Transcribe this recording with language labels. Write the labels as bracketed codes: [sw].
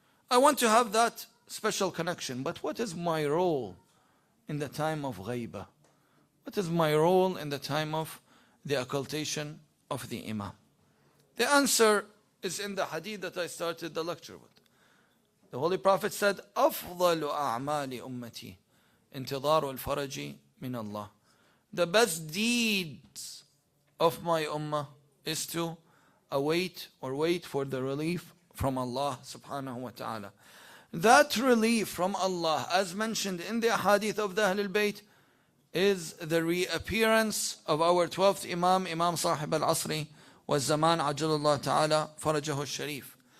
[en] I want to have that special connection, but what is my role in the time of ghaibah? What is my role in the time of the occultation of the Imam? The answer is in the hadith that I started the lecture with. The Holy Prophet said, [ar] أَفْضَلُ أَعْمَالِ أُمَّتِي انتظار الفرج من الله. [en] The best deeds of my ummah is to await or wait for the relief from Allah subhanahu wa ta'ala. That relief from Allah, as mentioned in the hadith of the Ahlul Bayt, is the reappearance of our 12th Imam, Imam Sahib al-Asri wa Zaman ajalullah ta'ala farajahu al-Sharif.